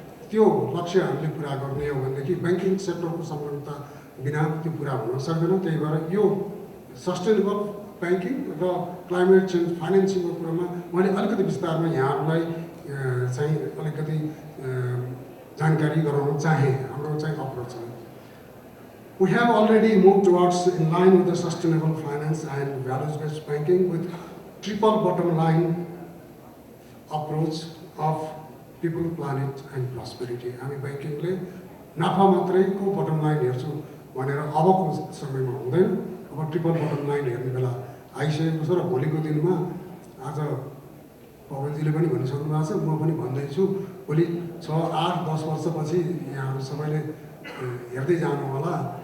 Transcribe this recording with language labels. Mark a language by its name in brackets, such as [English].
[Nepali] त्यो लक्ष्य हामीले पुरा गर्ने हो भनेदेखि बैंकिङ सेक्टरको संलग्नता बिना त्यो पुरा हुन सक्दैन। त्यही भएर यो सस्टेनेबल बैंकिङ र क्लाइमेट चेन्ज फाइनेन्सिङको कुरामा मैले अलिकति विस्तारमा यहाँहरूलाई चाहिँ अलिकति जानकारी गराउन चाहेँ। हाम्रो चाहिँ अप्रोच छ। [English] We have already moved towards in line with the sustainable finance and values-based banking with triple bottom line approach of people, planet and prosperity. [Nepali] हामी बैंकिङले नाफा मात्रैको बटम लाइन हेर्छु भनेर अबको समयमा हुँदैन। अब ट्रिपल बटम लाइन हेर्ने बेला आइसकेको छ र भोलिको दिनमा आज पवनजीले पनि भनिसक्नु भएको छ, म पनि भन्दैछु, भोलि 6, 8, 10 वर्षपछि यहाँहरू सबैले हेर्दै जानु होला।